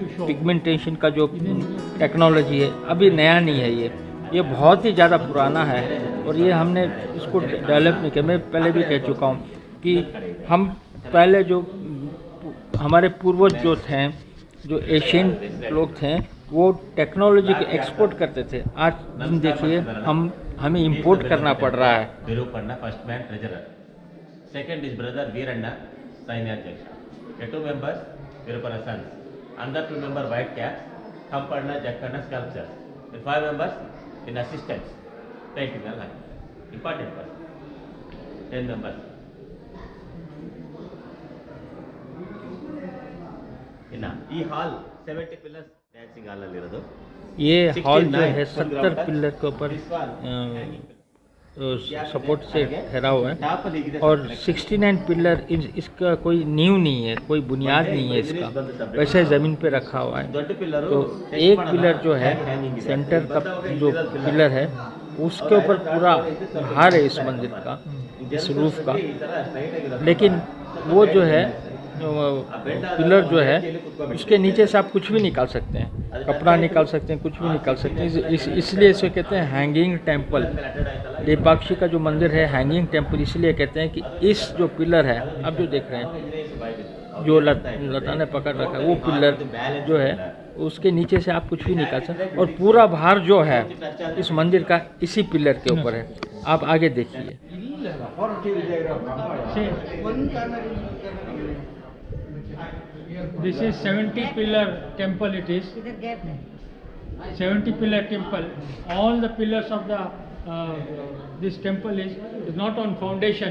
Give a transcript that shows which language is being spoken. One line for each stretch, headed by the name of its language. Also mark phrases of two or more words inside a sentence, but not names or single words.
Hindi: पिगमेंटेशन का जो टेक्नोलॉजी है अभी नया नहीं है, ये बहुत ही ज़्यादा पुराना है और ये हमने इसको डेवलप नहीं किया। मैं पहले भी कह चुका हूँ कि हम पहले जो हमारे पूर्वज जो थे, जो एशियन लोग थे, वो टेक्नोलॉजी के एक्सपोर्ट करते थे। आज दिन देखिए हमें इंपोर्ट करना पड़ रहा है।
English: Virupanna first man treasurer, second is brother Veeranna ಸೈನ್ಯಾಧ್ಯಕ್ಷ, 2 members Virupanna sons, andar 2 member white cap Hampanna Jakkanna sculpture, 5 members in assistants painting
Kannada: ಅಲ್ಲಿ ಹಾಕಿ
English: important person, 10 members.
Kannada: ಇನ್ನು ಈ ಹಾಲ್ 70 pillars
English: dancing hall
Kannada: ಅಲ್ಲಿ ಇರೋದು.
Hindi: ये हॉल जो है 69 70 पिलर के ऊपर सपोर्ट से ठहरा हुआ है और 69 पिलर इसका कोई नींव नहीं है, कोई बुनियाद नहीं है इसका, वैसे ज़मीन पे रखा हुआ है।
Kannada: ದೊಡ್ಡ ಪಿಲ್ಲರ್
Hindi: तो एक पिलर जो है सेंटर का जो पिलर है उसके ऊपर पूरा भार है इस मंदिर का, इस रूफ का। लेकिन वो जो है पिलर जो है उसके नीचे से आप कुछ भी निकाल सकते हैं, कपड़ा निकाल सकते हैं, कुछ भी निकाल सकते हैं। इसलिए इसे कहते हैं
English: hanging temple.
Hindi: लेपाक्षी का जो मंदिर है
English: hanging temple
Hindi: इसलिए कहते हैं कि इस जो पिलर है आप जो देख रहे हैं, जो लता ने पकड़ रखा है, वो पिलर जो है उसके नीचे से आप कुछ भी निकाल सकते हैं और पूरा भार जो है इस मंदिर का इसी पिलर के ऊपर है। आप आगे देखिए।
English: This is 70 pillar temple it is. 70 pillar temple. All the pillars of the this temple is not on foundation.